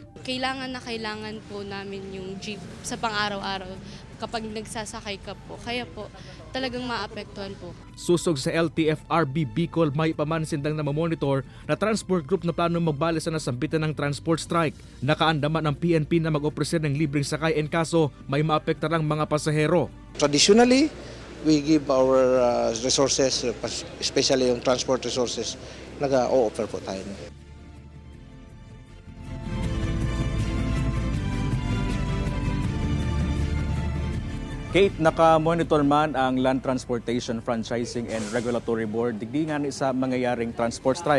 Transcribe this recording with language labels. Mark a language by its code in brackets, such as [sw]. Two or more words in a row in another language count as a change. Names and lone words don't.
[tl] Kailangan po namin yung jeep sa pang-araw-araw kapag nagsasakay ka po. Kaya po talagang maapektuhan po. [bik] Susog sa LTFRB Bicol may pamansindang na mamonitor na transport group na plano magbali sa nasambitan ng [en] transport strike. [bik] Nakaandaman ang PNP na mag-opresyon ng libreng sakay en kaso may maapektarang mga pasahero. [en] Traditionally, we give our resources, especially yung transport resources, [tl] nag-o-offer po tayo. [bik] Kate, naka-monitor man ang Land Transportation Franchising and Regulatory Board digdi nga ni sa mangyayaring [en] transport strike.